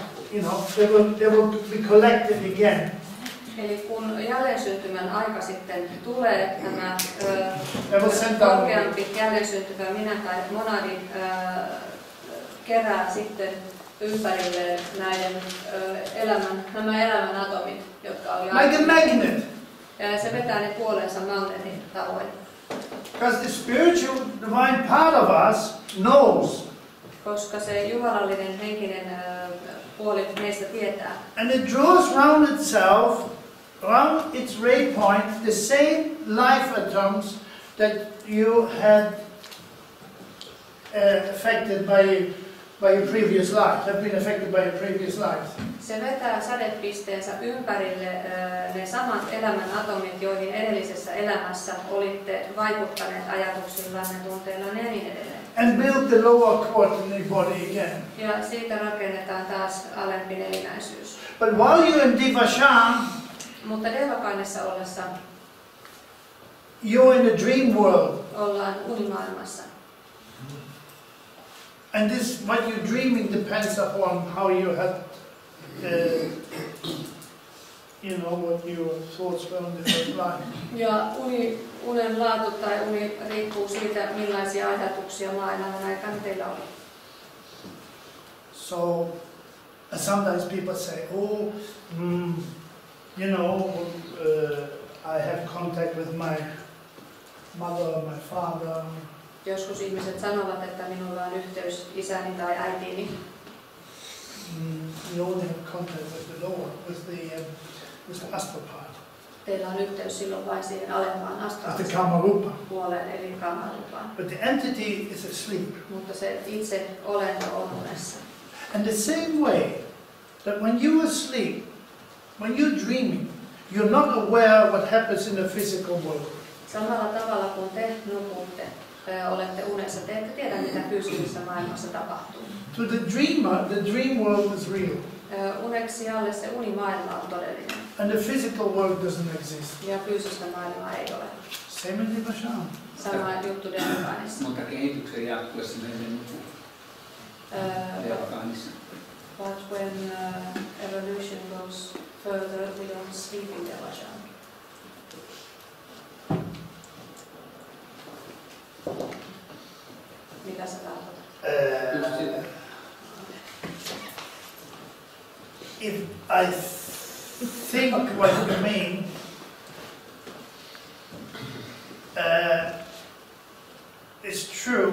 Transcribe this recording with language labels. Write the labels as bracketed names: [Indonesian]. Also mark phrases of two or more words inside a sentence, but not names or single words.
[English] They will be collected again. [Finnish] Eli kun jälleensyntymän aika sitten tulee, tämä korkeampi jälleensyntymä minä tai monadi kerää sitten ympärille nämä elämän atomit, jotka oli [English] like a magnet. [Finnish] Ja se vetää ne puoleensa magneetin tavoin. [English] Because the spiritual divine part of us knows. [Finnish] Koska se jumalallinen henkinen puoli meistä tietää. [English] And it draws round itself, round its ray point, the same life atoms that you had affected by your previous life, have been affected by your previous life. [Finnish] Se vetää sädepisteensä ympärille ne samat elämän atomit, joihin edellisessä elämässä olitte vaikuttaneet ajatuksillanne, tunteillanne ja niin edelleen. [English] And build the lower quaternary body again. [Finnish] Ja siitä rakennetaan taas alempi nelinäisyys. [English] But while you're in Devashan, [Finnish] mutta Devakainessa ollessa [English] you're in the dream world. [Finnish] Ollaan unimaailmassa. [English] And this, what you're dreaming depends upon how you have, what your thoughts were on the first life. [Finnish] Ja unen laatu tai uni riippuu siitä, millaisia ajatuksia maailman aikana teillä oli. [English] So, sometimes people say, I have contact with my mother, my father. [Finnish] Joskus ihmiset sanovat, että minulla on yhteys isäni tai äitiini. [English] You only have contact with the lower, with the astral part. [Finnish] Teillä on yhteys silloin vain siihen alempaan astraaliseen puoleen, eli kamarupaan. [English] But the entity is asleep. [Finnish] Mutta se itse olento on unessa. [English] And the same way that when you are asleep, when you're dreaming, you're not aware what happens in the physical world. [Finnish] Samalla tavalla kuin te nukutte, olette unessa, te ette tiedä mitä fyysisessä maailmassa tapahtuu. [English] To the dreamer, the dream world is real. [Finnish] Uneksijalle se unimaailma on todellinen. [English] And the physical world doesn't exist. [Finnish] Ja fyysistä maailmaa ei ole. [English] Same in Devashan. [Finnish] Sama juttu Devakainissa. Mutta kehityksen jatkuessa me emme nuku. Devakainissa. [English] But when evolution goes further, we don't sleep in Devashan. [Finnish] Mitä se tarkoittaa? [English] If I think what you mean, it's true.